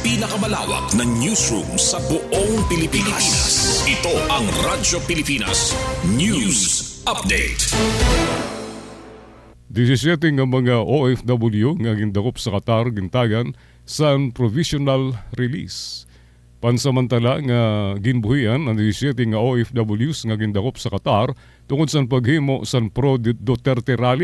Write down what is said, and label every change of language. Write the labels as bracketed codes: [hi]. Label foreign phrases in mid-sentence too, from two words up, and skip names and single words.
[tl] pinakamalawak na newsroom sa buong Pilipinas. Ito ang Radyo Pilipinas News Update. [hil] 17 nga mga OFW nga gindakop sa Qatar gintagan sa provisional release. Pansamantala nga ginbuhian ang 17 nga OFWs nga gindakop sa Qatar tungod sa paghimo sa pro-Duterte rally.